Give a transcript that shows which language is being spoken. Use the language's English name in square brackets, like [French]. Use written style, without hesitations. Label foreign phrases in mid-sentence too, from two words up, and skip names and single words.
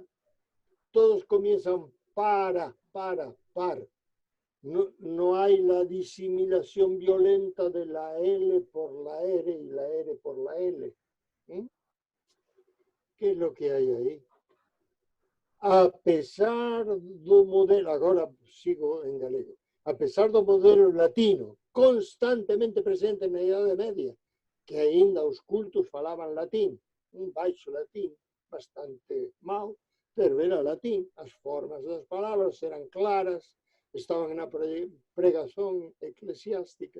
[Spanish] Todos comienzan par. No hay la disimilación violenta de la L por la R y la R por la L. ¿Qué es lo que hay ahí? [Galician] A pesar do modelo, agora sigo en galego, a pesar do modelo latino constantemente presente na Idade Media, que aínda os cultos falaban latín, un baixo latín bastante mau, pero era latín, as formas das palabras eran claras, estaban na pregación eclesiástica.